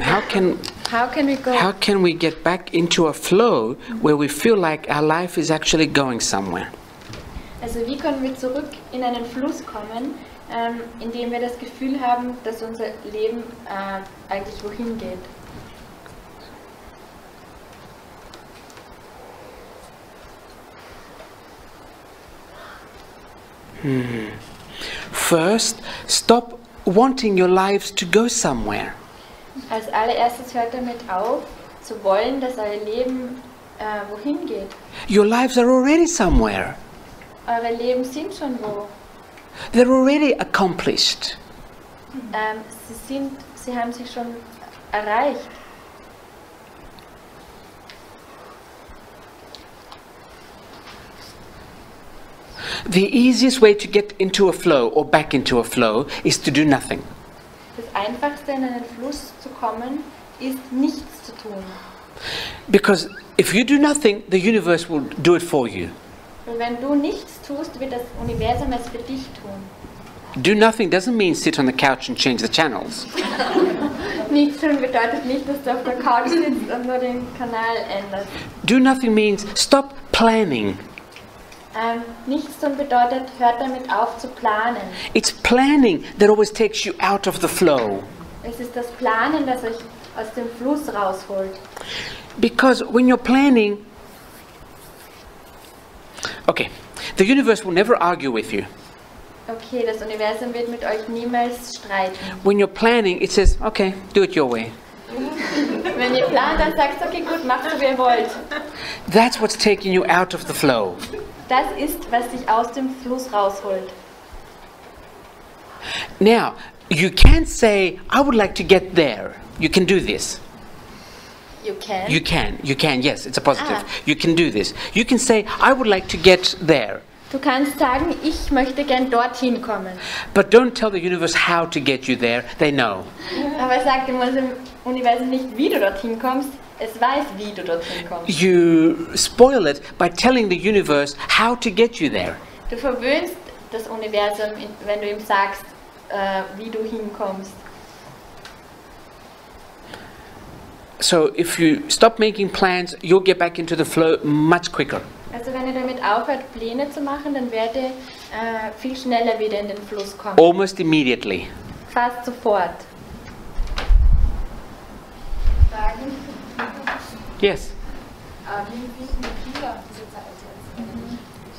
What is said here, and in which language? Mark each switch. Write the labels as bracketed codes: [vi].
[en] How can we get back into a flow where we feel like our life is actually going somewhere? [de] Also wie können wir zurück in einen Fluss kommen, in dem wir das Gefühl haben, dass unser Leben eigentlich wohin geht? [en] First, stop wanting your lives to go somewhere. [de] Als allererstes hört damit auf, zu wollen, dass euer Leben wohin geht. [en] Your lives are already somewhere. [de] Eure Leben sind schon wo. [en] They're already accomplished. [de] Sie haben sich schon erreicht. [en] The easiest way to get into a flow or back into a flow is to do nothing. [de] Das Einfachste, in einen Fluss zu kommen, ist nichts zu tun. [en] Because if you do nothing, the universe will do it for you. [de] Und wenn du nichts tust, wird das Universum es für dich tun. [en] Do nothing doesn't mean sit on the couch and change the channels. [de] Nichts tun bedeutet nicht, dass du auf der Couch sitzt und nur den Kanal änderst. [en] Do nothing means stop planning. [de] Nichts tun bedeutet, hört damit auf zu planen. [en] It's planning that always takes you out of the flow. [de] Es ist das Planen, das euch aus dem Fluss rausholt. [en] Because when you're planning, okay, the universe will never argue with you. [de] Okay, das Universum wird mit euch niemals streiten. [en] When you're planning, it says, okay, do it your way. [de] Wenn ihr plant, dann sagt es, okay, gut, macht so wie ihr wollt. [en] That's what's taking you out of the flow. [de] Das ist, was dich aus dem Fluss rausholt. [en] Now, you can't say, I would like to get there. You can do this. You can? You can, yes, it's a positive. You can do this. You can say, I would like to get there. [de] Du kannst sagen, ich möchte gern dorthin kommen. [en] But don't tell the universe how to get you there. They know. [de] Aber sag dem Universum nicht, wie du dorthin kommst. Es weiß, wie du dorthin kommst. [en] You spoil it by telling the universe how to get you there. [de] Du verwöhnst das Universum, wenn du ihm sagst, wie du hinkommst. [en] So if you stop making plans, you'll get back into the flow much quicker. [de] Also wenn ihr damit aufhört, Pläne zu machen, dann werdet ihr viel schneller wieder in den Fluss kommen. [en] Almost immediately. [de] Fast sofort. [en] Yes. [de] Wie finden die Kinder diese Zeit jetzt?